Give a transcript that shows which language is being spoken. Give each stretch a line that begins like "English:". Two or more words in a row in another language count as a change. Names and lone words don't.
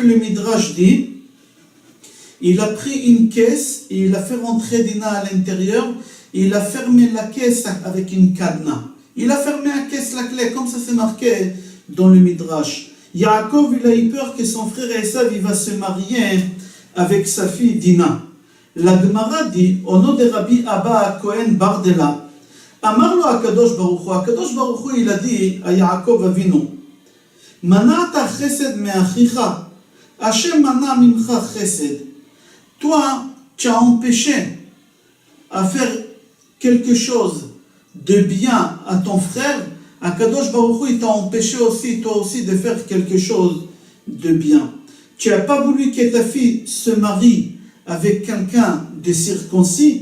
French: Le Midrash dit, il a pris une caisse et il a fait rentrer Dina à l'intérieur et il a fermé la caisse avec une cadenas. Il a fermé la caisse, la clé, comme ça c'est marqué dans le Midrash. Yaakov il a eu peur que son frère Esav il va se marier avec sa fille Dina. La Gemara dit, au nom de Rabbi Abba Cohen Bardella,
Hebrew: אמר לו הקדוש ברוך הוא, הקדוש ברוך הוא
French: il a dit à Yaakov Avinu,
Hebrew: מנעת חסד מאחיך, השם מנע ממך חסד.
French: Toi, tu as empêché à faire quelque chose de bien à ton frère,
Hebrew: הקדוש ברוך הוא
French: il t'a empêché aussi, toi aussi, de faire quelque chose de bien. Tu n'as pas voulu que ta fille se marie avec quelqu'un de circoncis.